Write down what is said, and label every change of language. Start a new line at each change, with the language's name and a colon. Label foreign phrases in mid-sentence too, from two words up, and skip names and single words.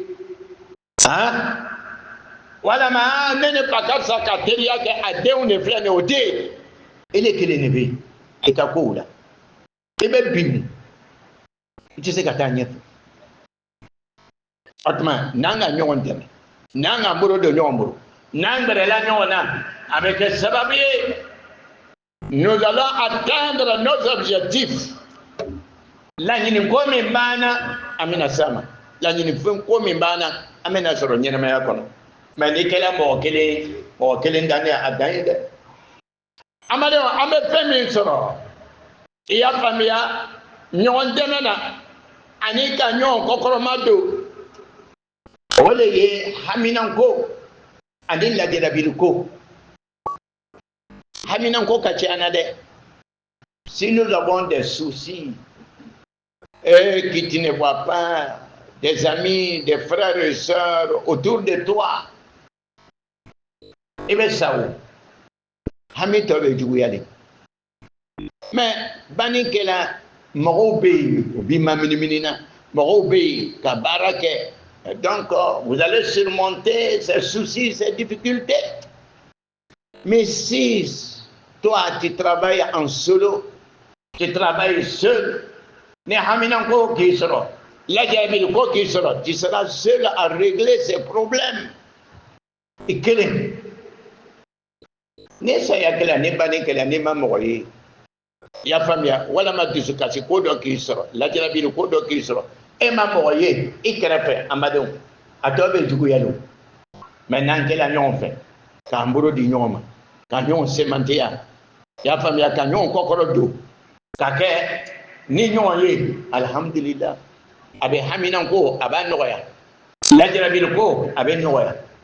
Bambara: walama ne ne ba ka fisa ka teriya kɛ a denw de filɛ nin ye o tɛ yen ele kelen de bɛ yen i ka kow la i bɛ bin i tɛ se ka taa ɲɛfɛ o tuma n'an ka ɲɔgɔn dɛmɛ n'an ka bolo don ɲɔgɔn bolo n'an gbɛrɛla ɲɔgɔn na a bɛ kɛ sababu ye
French: nous allons atteindre nos objectifs.
Bambara: Laɲini ko min b'an na an bɛna s'a ma laɲini fɛn ko min b'an na an bɛna sɔrɔ ɲɛnamaya kɔnɔ mais n'i kɛra mɔgɔ kelen dannen a dan ye dɛ. Amadenw an bɛ fɛn min sɔrɔ i y'a faamuya ɲɔgɔn dɛmɛ na ani ka ɲɔgɔn kɔkɔrɔma don o de ye haminanko ani lajarabiliko. Haminanko ka ca na dɛ.
French: Si nous avons des soucis qui tu ne vois pas des amis, des frères et sœurs autour de toi,
Bambara: i bɛ sa o hami tɔ bɛ juguya de mais banni kɛla mɔgɔw bɛ yen u b'i maminimini na mɔgɔw bɛ yen ka baara kɛ
French: donc vous allez surmonter ces soucis ces difficultés mais si toi tu travailles en solo tu travailles seul
Bambara: ni haminanko k'i sɔrɔ lajarabiliko k'i sɔrɔ
French: tu seras seul à régler ces problèmes
Bambara: i kelen ni saya kɛla ni banni kɛla ni ma mɔgɔ ye i y'a faamuya walama dusukasi ko dɔ k'i sɔrɔ lajarabiliko dɔ k'i sɔrɔ e ma mɔgɔ ye i kɛrɛfɛ amadenw a tɔ bɛ juguya o mais n'an kɛla ɲɔgɔn fɛ k'an bolo di ɲɔgɔn ma ka ɲɔgɔn semantiya i y'a faamuya ka ɲɔgɔn kɔkɔrɔ don ka kɛ ni ɲɔgɔn ye alhamdulillah a bɛ haminanko a b'a nɔgɔya lajarabiliko a bɛ nɔgɔya